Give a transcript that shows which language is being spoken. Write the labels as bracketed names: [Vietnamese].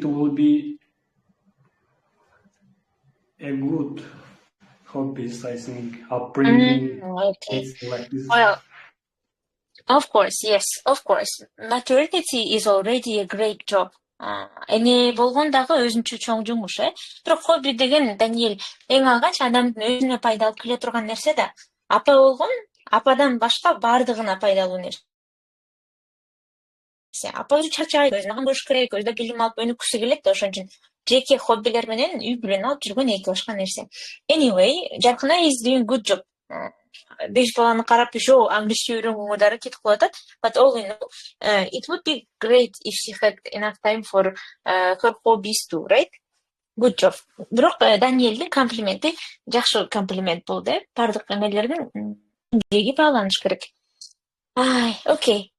[English] It will be a good hobbies, I think, upbringing. Okay. Like this. Well, of course, yes, of course. Maternity is already a great job. [Kyrgyz] Эне болгондагы өзүнчө чоң жумуш, Бирок хобби деген, Даниэль, эң алгач адамдын өзүнө пайда алып келе турган нерсе да. Апа болгон, ападан башка бардыгына пайдалуу нерсе. Апа өзү чарчайт, өзүнө көрүш керек, өзү да билим алып өнүккүсү келет да, ошон үчүн жеке хоббилер менен үй бүлөнү алып жүргөн эки башка нерсе. [English] Anyway, Jarkhnai is doing good job. [Kyrgyz] 5 баланы карап ошо англисче үйрөнгөнгө дары кетип калып атат. [English] But all in all, it would be great if she had enough time for her hobbies too, right? Good job. [Kyrgyz] Бирок Даниэлдин комплименти жакшы комплимент болду, бардык эмелердин деги бааланыш керек. [English] Okay.